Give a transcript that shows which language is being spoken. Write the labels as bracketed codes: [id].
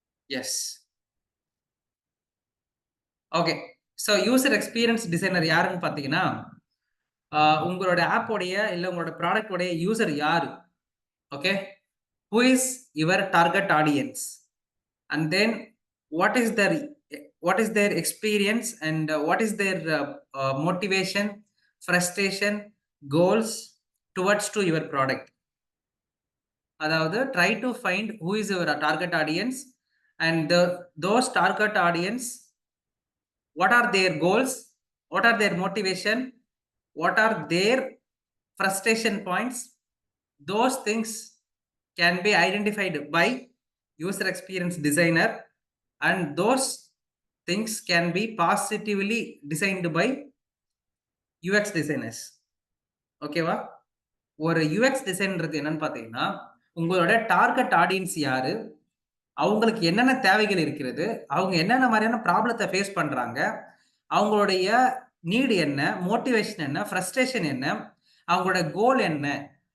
[en] Yes. [ta] Okay. So user experience designer யாருன்னு பார்த்தீங்கன்னா, உங்களோட ஆப்போடைய இல்ல உங்களோட ப்ராடக்ட்டோடைய யூசர் யாரு? Okay. [en] Who is your target audience? And then what is their experience and what is their motivation, frustration, goals towards to your product? அதாவது try to find who is your target audience and those target audience, what are their goals, what are their motivation, what are their frustration points. Those things can be identified by user experience designer and those things can be positively designed by UX designers. [ta] ஓகேவா? ஒரு UX டிசைன்றது என்னன்னு பார்த்தீங்கன்னா, உங்களோட target audience யாரு? அவங்களுக்கு என்னென்ன தேவைகள் இருக்கிறது? அவங்க என்னென்ன மாரியான ப்ராப்ளத்த ஃபேஸ் பண்றாங்க? அவங்களுடைய நீட் என்ன? மோட்டிவேஷன் என்ன? ஃப்ரஸ்ட்ரேஷன் என்ன? அவங்களோட கோல் என்ன?